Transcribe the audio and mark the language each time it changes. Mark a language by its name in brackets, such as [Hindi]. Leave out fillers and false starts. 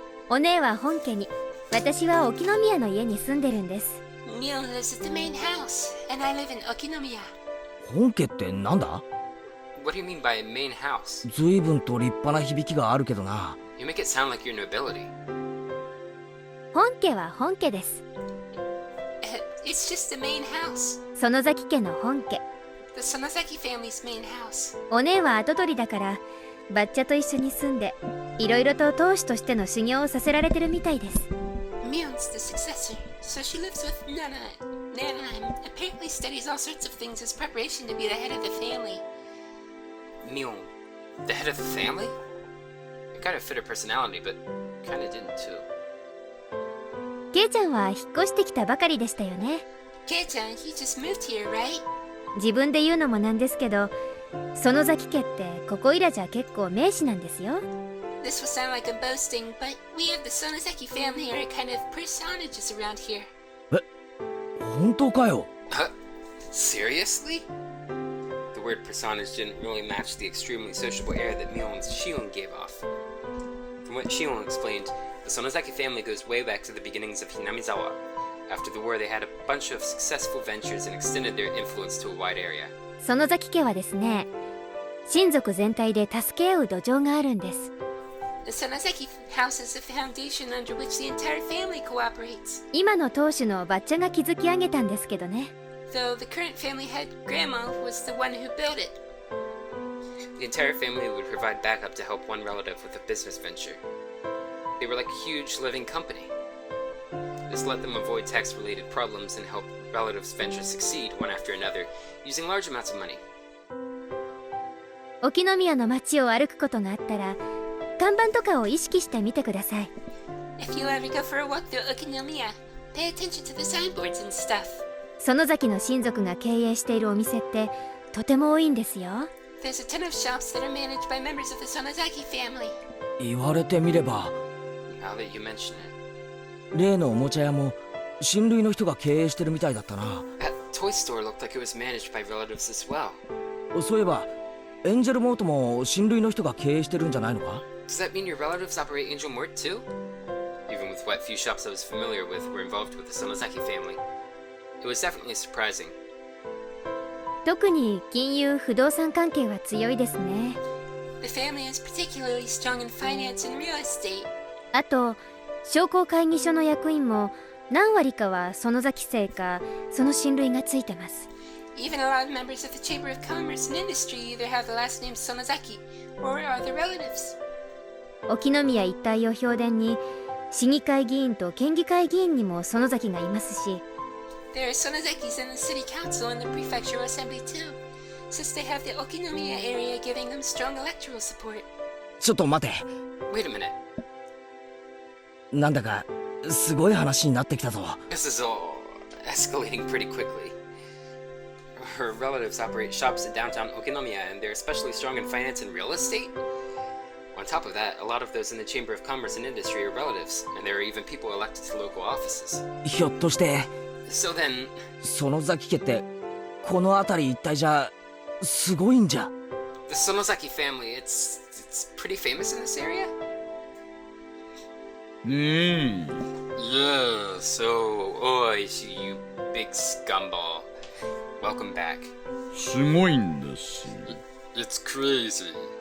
[Japanese] お姉は本家に、私は沖宮の家に住んでるんです。 [English] Mion lives at the main house, and I live in Okinomiya. [Japanese] 本家ってなんだ？ [English] What do you mean by main house? [Japanese] 随分と立派な響きがあるけどな。 [English] You make it sound like you're nobility. [Japanese] 本家は本家です。 [English] It's just the main house. [Japanese] 園崎家の本家。 [English] The Sonozaki family's main house. [Japanese] お姉は跡取りだから、バッチャと一緒に住んで、いろいろと当主としての修行をさせられてるみたいです。 [English] Mion's the successor, so she lives with Nana. Nana apparently studies all sorts of things as preparation to be the head of the family. Mion, the head of the family? It kind of fit her personality, but kind of didn't too. [Japanese] ケイちゃんは引っ越してきたばかりでしたよね。 [English] Kei-chan, you just moved here, right? [Japanese] 自分で言うのもなんですけど、園崎家ってここいらじゃ結構名士なんですよ。 [English] This will sound like I'm boasting, but we have the Sonozaki family are kind of personages around here. [Japanese] 本当かよ。 [English] Huh? Seriously? The word personage didn't really match the extremely sociable air that Mion's Shion gave off. From what Shion explained, the Sonozaki family goes way back to the beginnings of Hinamizawa. After the war, they had a bunch of successful ventures and extended their influence to a wide area. [Japanese] 園崎家はですね、親族全体で助け合う土壌があるんです。 [English] The Sonozaki house is the foundation under which the entire family cooperates. [Japanese] 今の当主のバッチャが築き上げたんですけどね。 [English] Though the current family head, Grandma, was the one who built it. The entire family would provide backup to help one relative with a business venture. They were like a huge living company. This let them avoid tax-related problems and help relatives' ventures succeed one after another, using large amounts of money. [Japanese] 沖宮の街を歩くことがあったら、看板とかを意識してみてください。 [English] If you ever go for a walk through Okinomiya, pay attention to the signboards and stuff. [Japanese] 園崎の親族が経営しているお店ってとても多いんですよ。 [English] There's a ton of shops that are managed by members of the Sonozaki family. [Japanese] 言われてみれば、 [English] Now that you mention it. [Japanese] 例のおもちゃ屋も親類の人が経営してるみたいだったな。 [English] That toy store looked like it was managed by relatives as well. [Japanese] そういえばエンジェルモートも親類の人が経営してるんじゃないのか？ [English] Does that mean your relatives operate Angel Mort too? Even with what few shops I was familiar with were involved with the Sonozaki family. It was definitely surprising. [Japanese] 特に金融不動産関係は強いですね。 [English] The family is particularly strong in finance and real estate. [Japanese] あと商工会議所の役員も何割かは園崎姓かその親類がついてます。 [English] Even a lot of members of the Chamber of Commerce and Industry either have the last name Sonozaki or are their relatives. [Japanese] 沖宮一帯を評伝に市議会議員と県議会議員にも園崎がいますし、 [English] There are Sonozakis in the city council and the prefectural assembly too, since they have the Okinomiya area giving them strong electoral support. [Japanese] ちょっと待て。 [English] Wait a minute. [Japanese] なんだかすごい話になってきたぞ。 [English] This is all escalating pretty quickly. Her relatives operate shops in downtown Okinomiya, and they're especially strong in finance and real estate. On top of that, a lot of those in the Chamber of Commerce and Industry are relatives, and there are even people elected to local offices. [Japanese] ひょっとして [English] So then, [Japanese] 園崎家ってこの辺り一帯じゃすごいんじゃ。 [English] the Sonozaki family, it's pretty famous in this area? [Japanese] ねえ。 [English] Yeah, so, Oishi, you big scumball. Welcome back. [Japanese] すごいんです。 [English] It's crazy.